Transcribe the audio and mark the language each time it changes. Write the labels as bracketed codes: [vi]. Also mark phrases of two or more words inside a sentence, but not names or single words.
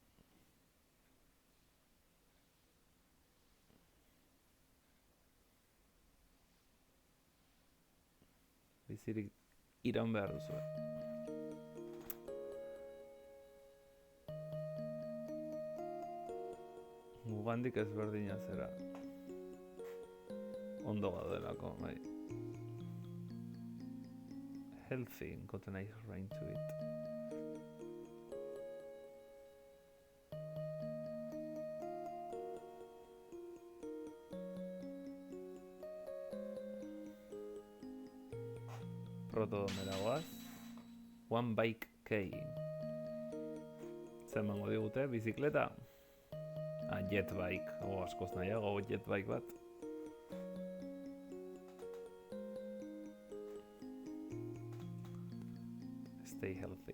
[eu] Bizirik iraun behar duzu. Mugandik ezberdina zera. Ondo gaudelako, bai. [en] Healthy, got a nice ring to it. [eu] Protodomera goaz. [en] One bike K. [eu] Zer emango digute, bizikleta? [en] Jet bike. [eu] Askoz nahiago [en] jet bike [eu] bat. [en] Stay healthy.